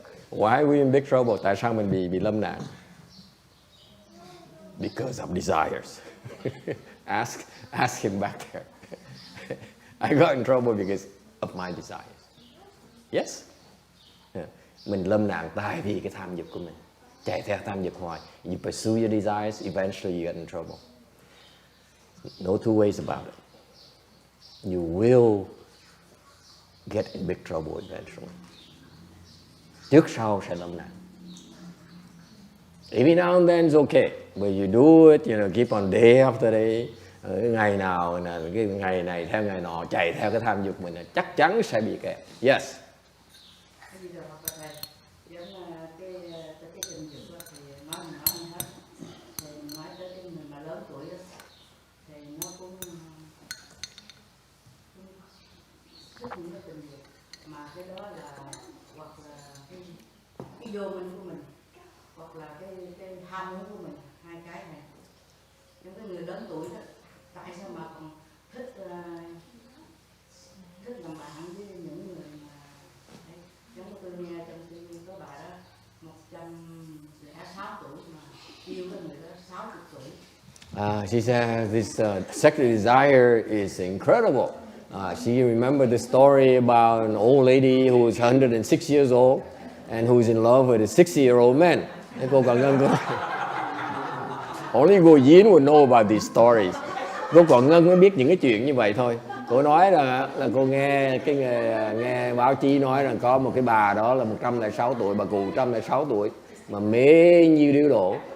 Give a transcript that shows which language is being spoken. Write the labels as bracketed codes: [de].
[en] Why are we in big trouble? [vi] Tại sao mình bị lâm nạn? [en] Because of desires. Ask him back there. I got in trouble because of my desires. Yes. Yeah. [vi] Mình lâm nạn tại vì cái tham dục của mình. Chạy theo tham dục hoài. [en] You pursue your desires, eventually you get in trouble. No two ways about it. You will get in big trouble eventually. Trước sau sẽ lâm nạn. Every now and then is okay, but you do it, keep on day after day. [vi] Ngày nào là cái ngày này theo ngày nọ chạy theo cái tham dục mình là chắc chắn sẽ bị kẹt. [en] Yes. [vi] Bây giờ hoặc là thầy giống là cái tình dục thì nói hết, thì nói tới cái người mà lớn tuổi đó thì nó cũng rất nhiều tình dục, mà cái đó là hoặc là cái vô minh của mình, hoặc là cái ham muốn của mình, hai cái này. Những cái người lớn tuổi đó, tại sao mà còn thích làm bạn với những người mà đấy, giống như tôi nghe trong TV có bà đó 106 tuổi mà yêu cái người đó 60 tuổi. [en] She said this sexual desire is incredible. She remembered the story about an old lady who was 106 years old and who was in love with a 60-year-old man. Cô Còn Ngân Only Ngô Diến would know about these stories. [vi] Cô Còn Ngân mới biết những cái chuyện như vậy thôi. Cô nói là cô nghe nghe báo chí nói rằng có một cái bà đó là 106 tuổi, bà cụ 106 tuổi mà mê như điếu đổ.